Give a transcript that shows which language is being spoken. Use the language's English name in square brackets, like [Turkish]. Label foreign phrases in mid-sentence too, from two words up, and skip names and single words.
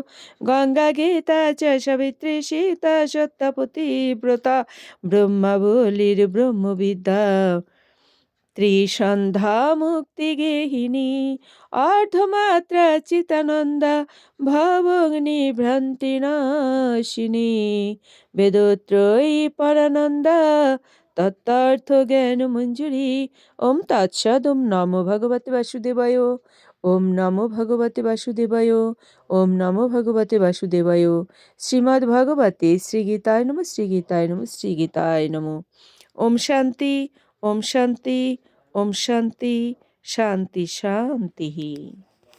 [Sanskrit] गङ्गा गीता च सावित्री सीता सत्यपति व्रता ब्रह्मावलीर ब्रह्मविद्या त्रिसन्ध्या मुक्तिगेहिनी अर्धमात्रा चितानन्दा भवग्नि भ्रान्तिनाशिनी वेदत्रयी परानन्दा तत्त्वार्थ ज्ञान मञ्जुरि। ओम् तत्सत्। ओम् नमो भगवते वासुदेवाय। ओम् नमो भगवते वासुदेवाय। ओम् नमो भगवते वासुदेवाय। ওম নমো ভগবতে বাসুদেবায়। श्रीमद् भगवते श्रीगीतायै नमः। श्रीगीतायै नमः। श्रीगीतायै नमः। ओम् शान्ति। ओम् शान्ति। ओम् शान्ति। शान्ति शान्ति।